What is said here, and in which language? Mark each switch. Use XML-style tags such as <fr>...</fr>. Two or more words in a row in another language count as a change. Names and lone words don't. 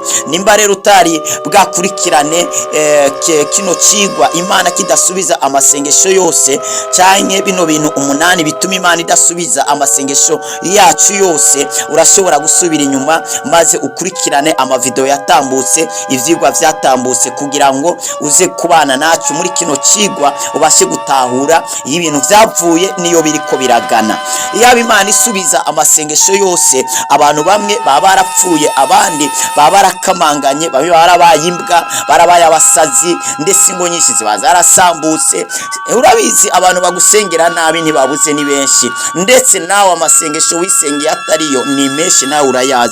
<rn>Nimba rero utari bwakurikirane kino kigwa Imana kidasubiza amasengesho yose, cyane bino bintu 8 bituma Imana idasubiza amasengesho yacu yose, urashobora gusubira inyuma maze ukurikirane amavideo yatambutse, ivyigwa vyatambutse, kugira ngo uze kubana nacu muri kino kigwa ubashe gutahura ibintu vyavuye niyo biriko biragana. Yaba Imana isubiza amasengesho yose, abantu bamwe baba barapfuye, abandi baba barakamanganye, bamwe barabaye imbwa, barabaye abasazi, ndetse ingo nyinshi ziba zarasambutse. Urabizi abantu bagusengera nabi ntibabuze ni benshi, ndetse nawe amasengesho wisengeye atariyo ni menshi, nawe urayazi.</rn>